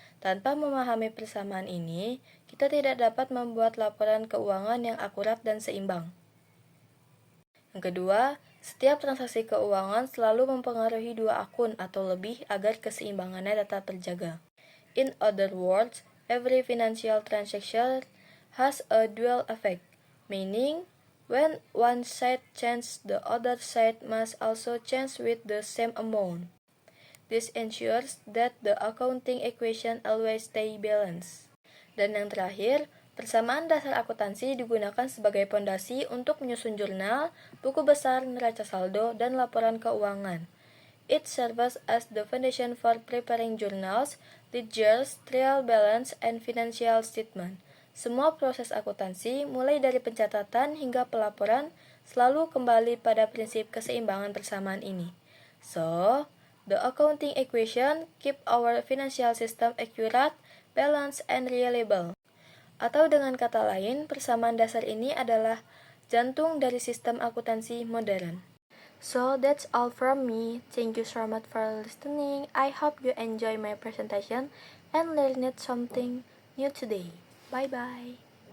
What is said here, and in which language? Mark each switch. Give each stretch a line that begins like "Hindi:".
Indonesian: Tanpa memahami persamaan ini, kita tidak dapat membuat laporan keuangan yang akurat dan seimbang. Yang kedua, setiap transaksi keuangan selalu mempengaruhi dua akun atau lebih agar keseimbangannya tetap terjaga.
English: In other words, every financial transaction has a dual effect, meaning when one side changes, the other side must also change with the same amount. This ensures that the accounting equation always stay balanced.
Indonesian: Dan yang terakhir, persamaan dasar akuntansi digunakan sebagai pondasi untuk menyusun jurnal, buku besar, neraca saldo, dan laporan keuangan.
English: It serves as the foundation for preparing journals, ledgers, trial balance, and financial statement.
Indonesian: Semua proses akuntansi, mulai dari pencatatan hingga pelaporan, selalu kembali pada prinsip keseimbangan persamaan ini.
English: So, the accounting equation keep our financial system accurate, balanced, and reliable.
Indonesian: Atau dengan kata lain, persamaan dasar ini adalah jantung dari sistem akuntansi modern.
English: So that's all from me. Thank you so much for listening. I hope you enjoy my presentation and learned something new today. Bye bye.